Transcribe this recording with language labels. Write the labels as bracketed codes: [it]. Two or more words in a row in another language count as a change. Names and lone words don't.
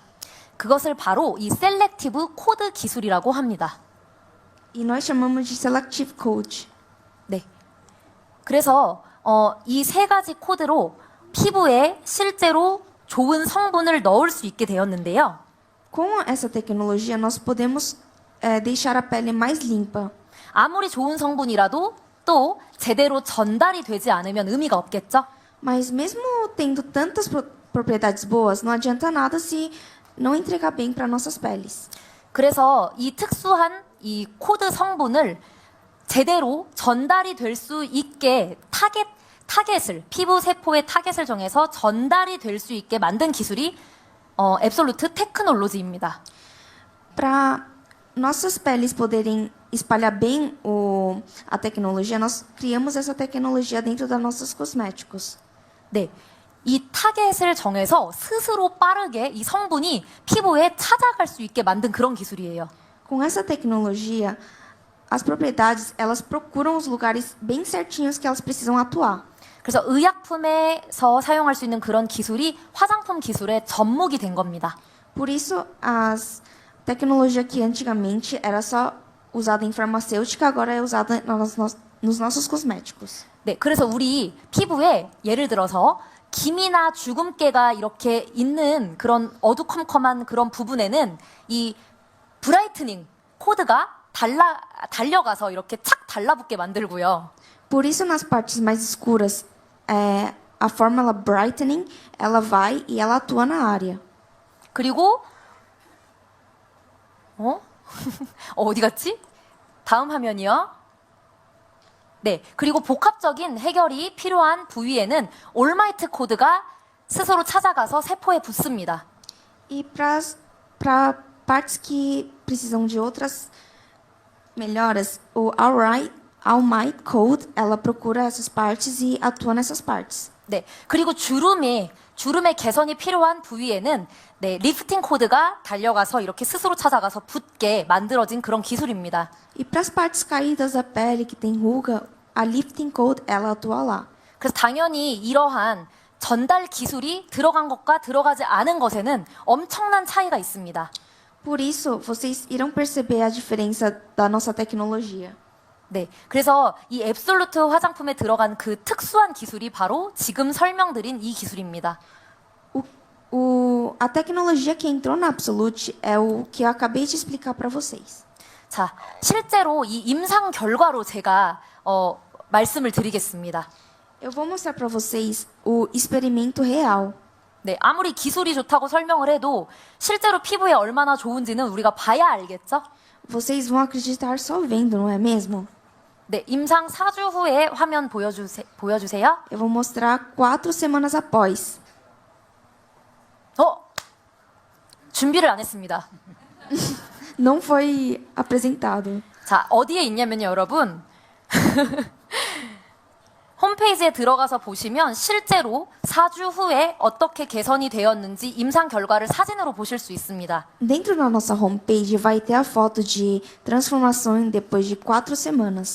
[ko] 그것을 바로 이 셀렉티브 코드 기술이라고 합니다. [pt] E nós chamamos de Selective Coat. [ko] 네. 그래서 이 세 가지 코드로 피부에 실제로 좋은 성분을 넣을 수 있게 되었는데요. [pt] Com essa tecnologia, nós podemos deixar a pele mais limpa. [ko] 아무리 좋은 성분이라도 또 제대로 전달이 되지 않으면 의미가 없겠죠? [pt] Mas mesmo tendo tantas propriedades boas, não adianta nada se não entregar bem para nossas peles. [ko] 그래서 이 특수한 이 코드 성분을 제대로 전달이 될 수 있게 타겟을 피부 세포의 타겟을 정해서 전달이 될 수 있게 만든 기술이 앱솔루트 테크놀로지입니다. [pt] Para nossas peles poderem espalhar bem a tecnologia, nós criamos essa tecnologia dentro dos nossos cosméticos. [ko] 네. 이 타겟을 정해서 스스로 빠르게 이 성분이 피부에 찾아갈 수 있게 만든 그런 기술이에요. [pt] Com essa tecnologia, as propriedades, elas procuram os lugares bem certinhos que elas precisam atuar. [ko] 그래서 의약품에서 사용할 수 있는 그런 기술이 화장품 기술의 접목이 된 겁니다. [pt] Por isso, a tecnologia que antigamente era só usada em farmacêutica, agora é usada nos nossos cosméticos. [ko] 네, 그래서 우리 피부에 예를 들어서 기미나 주근깨가 이렇게 있는 그런 어두컴컴한 그런 부분에는 이 브라이트닝 코드가 달려가서 이렇게 착 달라붙게 만들고요. [pt] Por isso, nas partes mais escuras, a fórmula brightening, ela vai e ela atua na área. [ko] 그리고 어디 갔지? 다음 화면이요. 네, 그리고 복합적인 해결이 필요한 부위에는 올마이트 코드가 스스로 찾아가서 세포에 붙습니다. [pt] E para partes que precisam de outras melhoras, o All Might Code, ela procura essas partes e atua nessas partes. [ko] 네, 그리고 주름의 개선이 필요한 부위에는 네, 리프팅 코드가 달려가서 이렇게 스스로 찾아가서 붙게 만들어진 그런 기술입니다. [pt] E para as partes caídas da pele que tem ruga, a Lifting Code, ela atua lá. [ko] 그래서 당연히 이러한 전달 기술이 들어간 것과 들어가지 않은 것에는 엄청난 차이가 있습니다. [pt] Por isso, vocês irão perceber a diferença da nossa tecnologia. [ko] 네, 그래서 이 앱솔루트 화장품에 들어간 그 특수한 기술이 바로 지금 설명드린 이 기술입니다. [pt] A tecnologia que entrou na Absolute é o que eu acabei de explicar para vocês. [ko] 자, 실제로 이 임상 결과로 제가 말씀을 드리겠습니다. [pt] Eu vou mostrar para vocês o experimento real. [ko] 네, 아무리 기술이 좋다고 설명을 해도 실제로 피부에 얼마나 좋은지는 우리가 봐야 알겠죠? [pt] Vocês vão acreditar só vendo, não é mesmo? [ko] 네, 임상 4주 후에 화면 보여주세요. [pt] Eu vou mostrar 4 semanas após. [ko] 준비를 안 했습니다. [pt] Não foi apresentado. [ko] 자, 어디에 있냐면요, 여러분. 홈페이지에 들어가서 보시면 실제로 4주 후에 어떻게 개선이 되었는지 임상 결과를 사진으로 보실 수 있습니다. [pt] Dentro da nossa homepage vai ter a foto de transformação depois de 4 semanas.